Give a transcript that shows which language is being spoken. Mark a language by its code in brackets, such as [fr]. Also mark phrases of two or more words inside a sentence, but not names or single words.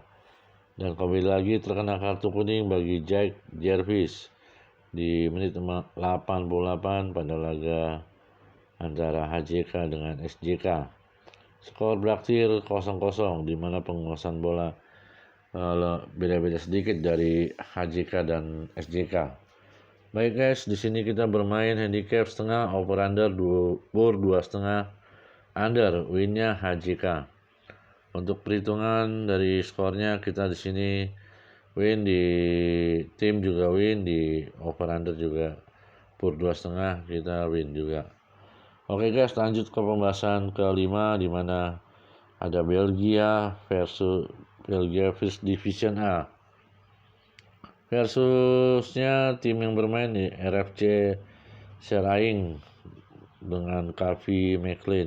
[id] Dan kembali lagi terkena kartu kuning bagi Jack Jarvis di menit 88 pada laga antara HJK dengan SJK. Skor berakhir 0-0, di mana penguasaan bola beda-beda sedikit dari HJK dan SJK. Baik guys, di sini kita bermain handicap setengah, [en] over under 2,5 under, [id] winnya HJK. Untuk perhitungan dari skornya, kita di sini win, di tim juga win, di [en] over under [id] juga per 2,5 kita win juga. Oke guys, lanjut ke pembahasan kelima, di mana Ada Belgia First Division A. Versusnya tim yang bermain di RFC Seraing dengan Kavi McLean.